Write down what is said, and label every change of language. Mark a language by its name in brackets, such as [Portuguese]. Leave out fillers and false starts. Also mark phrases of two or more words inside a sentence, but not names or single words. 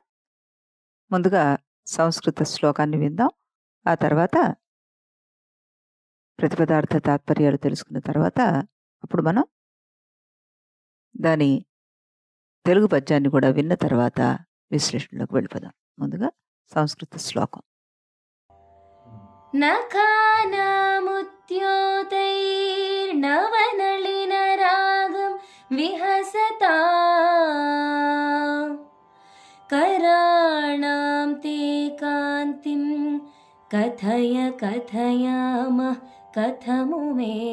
[Telugu] ముందుగా సంస్కృత శ్లోకాన్ని విందాం. ఆ తర్వాత ప్రతిపదార్థ తాత్పర్యాలు తెలుసుకున్న తర్వాత అప్పుడు మనం దాని తెలుగు పద్యాన్ని కూడా విన్న తర్వాత విశ్లేషణలోకి వెళ్ళిపోదాం. ముందుగా సంస్కృత శ్లోకం. [Sanskrit] नखानामुद्योतैर्नवनलिनरागं विहसता कराणां ते कान्तिं कथय कथयामः कथमु मे